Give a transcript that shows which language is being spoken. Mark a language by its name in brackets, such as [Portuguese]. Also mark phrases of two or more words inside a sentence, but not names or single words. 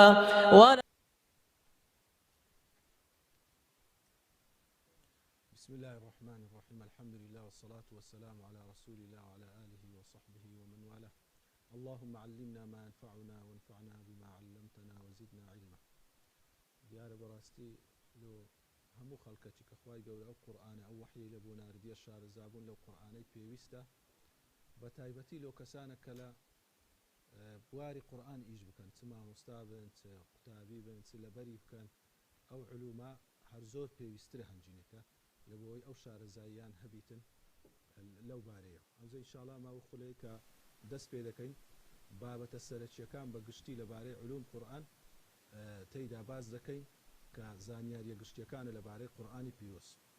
[Arabic] بسم الله الرحمن الرحيم الحمد لله والصلاة والسلام على رسول الله وعلى آله وصحبه ومن والاه اللهم علمنا ما ينفعنا وانفعنا بما علمتنا وزدنا علما [Central Kurdish] دیارە بەڕاستی لۆ هەموو خەڵکەکی کە خوای گەورە ئەو قورئانە ئەو وحی لە بۆ ناردیە شارەزابوون لەو قورئانەی پێویستە بە تایبەتی لەو کەسانە کە لە بواری قورئان ئیش بکەن چ مامۆستا بن چ قوتابی بن چ لەبەری بکەن ئەو علومە هەر زۆر پێویسترە هەنجینەکە لە بۆی ئەو شارەزاییان هەبیتن لەو بارەیە ئەوزە ئینشاءڵڵا ماوە خولەیە کە دەست پێ دەکەین بابەتە سەرەکیەکان بە گشتی لەبارەی علوم قورئان تێیدا باز دەکەین کە زانیاریە گشتیەکانە لەبارەی قورئانی پیرۆز